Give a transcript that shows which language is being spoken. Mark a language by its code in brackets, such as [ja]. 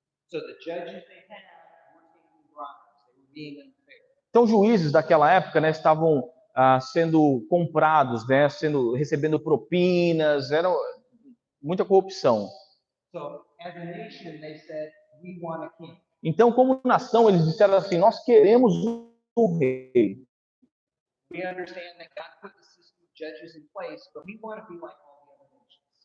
[en] So the judges they had were taking bribes. They were being unfair. [pt] Então, os juízes daquela época, né, estavam sendo comprados, né, recebendo propinas, era muita corrupção. [en] So as a nation, they said, "We want a king." [pt] Então, como nação, eles disseram assim: nós queremos um rei. [en] We understand that God put the system of judges in place, but we want to be like all the other nations.